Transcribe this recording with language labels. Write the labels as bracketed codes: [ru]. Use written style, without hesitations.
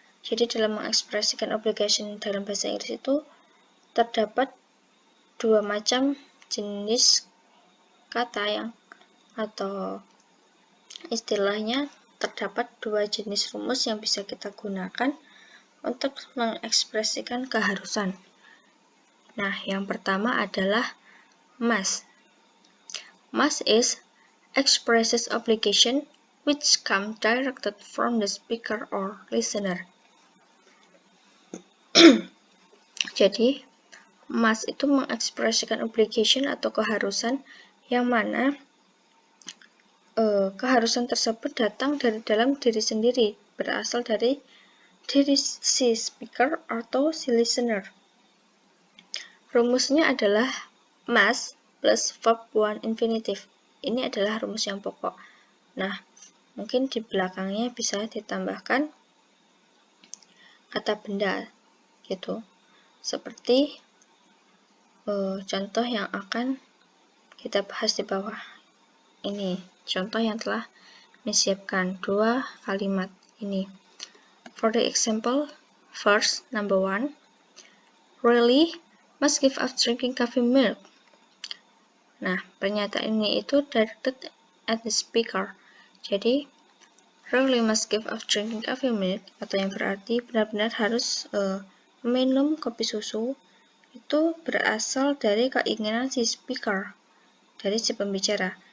[id] Jadi dalam mengekspresikan obligation dalam bahasa Inggris itu terdapat dua macam jenis kata yang atau istilahnya terdapat dua jenis rumus yang bisa kita gunakan untuk mengekspresikan keharusan. Nah, yang pertama adalah must. [en] Must is expresses obligation which come directed from the speaker or listener. [id] Jadi, must itu mengekspresikan obligation atau keharusan yang mana keharusan tersebut datang dari dalam diri sendiri, berasal dari diri si speaker atau si listener. Rumusnya adalah must plus verb 1 infinitive. Ini adalah rumus yang pokok. Nah, mungkin di belakangnya bisa ditambahkan kata benda gitu. Seperti contoh yang akan kita bahas di bawah. Ini contoh yang telah disiapkan dua kalimat ini. [en] For the example, first, number 1, really must give up drinking coffee milk. [id] Nah, pernyataan ini itu [en] directed at the speaker. [id] Jadi, [en] really must give up drinking coffee milk, [id] atau yang berarti benar-benar harus minum kopi susu, itu berasal dari keinginan si speaker, dari si pembicara.